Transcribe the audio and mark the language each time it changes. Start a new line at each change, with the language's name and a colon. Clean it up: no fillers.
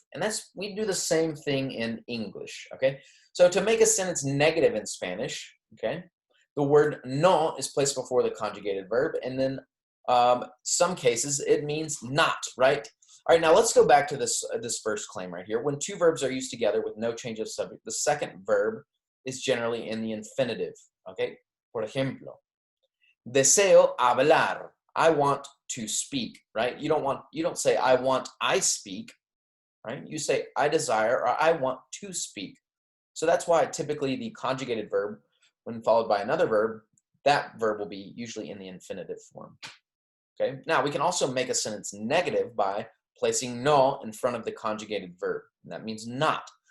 English: And we do the same thing in English, okay? So to make a sentence negative in Spanish, okay, the word no is placed before the conjugated verb, and then some cases it means not, right? All right, now let's go back to this first claim right here. When two verbs are used together with no change of subject, the second verb is generally in the infinitive, okay?
Spanish: Por ejemplo, deseo hablar.
English: I want to speak, right? You don't say I speak, right? You say I desire or I want to speak. So that's why typically the conjugated verb, when followed by another verb, that verb will be usually in the infinitive form. Okay. Now we can also make a sentence negative by placing no in front of the conjugated verb. And that means not.